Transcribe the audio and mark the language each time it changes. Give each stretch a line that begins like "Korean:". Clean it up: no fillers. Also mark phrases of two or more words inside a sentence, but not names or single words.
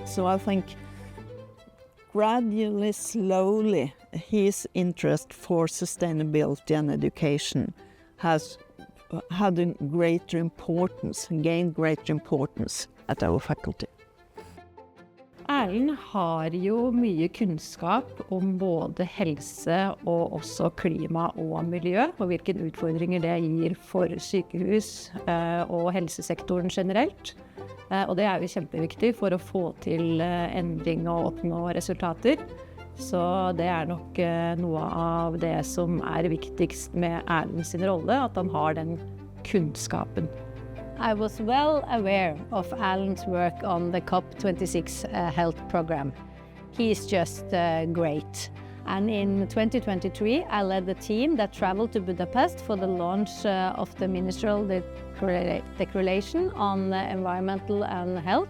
English: So I think gradually, slowly, his interest for sustainability and education has had a gained greater importance at our faculty.
Norwegian: Erlend har jo mye kunnskap om både helse og også klima og miljø, og hvilke utfordringer det gir for sykehus og helsesektoren generelt. Og det er jo kjempeviktig for å få til endring og oppnå resultater. Så det er nok noe av det som er viktigst med Erlend sin rolle, at han har den kunnskapen.
English: I was well aware of Erlend's work on the COP26 health program. He's just great. And in 2023, I led the team that traveled to Budapest for the launch of the Ministerial Declaration on Environmental and Health.